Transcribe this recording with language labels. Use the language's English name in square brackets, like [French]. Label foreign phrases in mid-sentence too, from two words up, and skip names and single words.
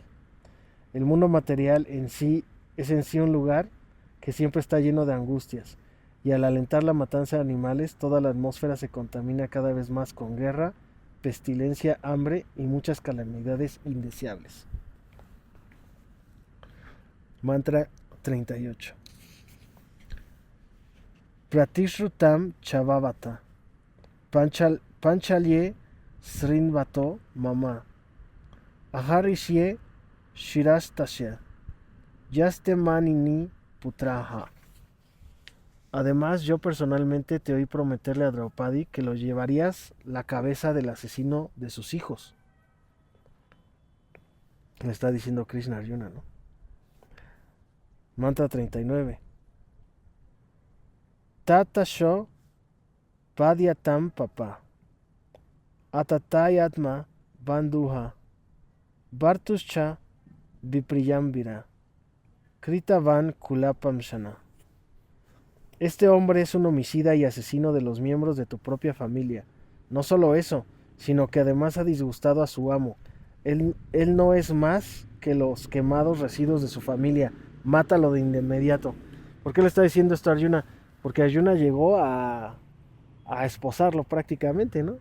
[Spanish] El mundo material en sí es en sí un lugar que siempre está lleno de angustias, y al alentar la matanza de animales, toda la atmósfera se contamina cada vez más con guerra, pestilencia, hambre y muchas calamidades indeseables. Mantra 38. [Sanskrit] Pratishrutam Chavavata Panchalye Srinvato Mama Aharishye Shirastasya Yaste Manini Putraha. [Spanish] Además, yo personalmente te oí prometerle a Draupadi que lo llevarías la cabeza del asesino de sus hijos. Le está diciendo Krishna a Arjuna, ¿no? Mantra 39. [Sanskrit] Tata Sho Padyatam Papa Atatayatma Bandhuha Bartuscha Vipriyambira Kritavan Kulapam Shana. [Spanish] Este hombre es un homicida y asesino de los miembros de tu propia familia. No solo eso, sino que además ha disgustado a su amo. Él no es más que los quemados residuos de su familia. Mátalo de inmediato. ¿Por qué le está diciendo esto a Arjuna? Porque Arjuna llegó a esposarlo prácticamente, ¿no?